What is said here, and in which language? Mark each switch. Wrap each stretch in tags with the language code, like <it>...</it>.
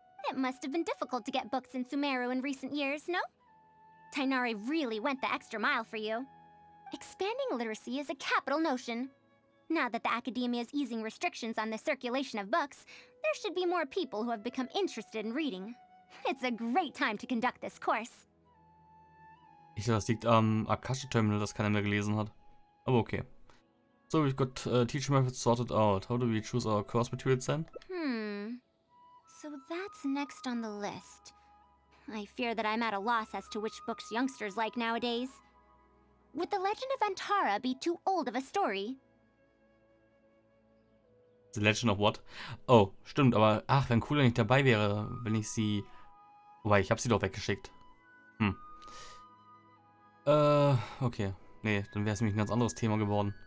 <en>It must have been difficult to get books in Sumeru in recent years, no? Tainari really went the extra mile for you. Expanding literacy is a capital notion. Now that the academia is easing restrictions on the circulation of books, there should be more people who have become interested in reading. It's a great time to conduct this course.</en> <de>Ich dachte, das liegt am Akasha-Terminal, das keiner mehr gelesen hat. Aber okay.</de> <en>So we've got teaching methods sorted out. How do we choose our course materials then? So that's next on the list. I fear that I'm at a loss as to which books youngsters like nowadays. Would The Legend of Antara be too old of a story? The Legend of what?</en> <de>Oh, stimmt, aber ach, wenn cool, wenn ich dabei wäre, wenn ich sie. Wobei, ich habe sie doch weggeschickt. Okay. Nee, dann wäre es nämlich ein ganz anderes Thema geworden.</de>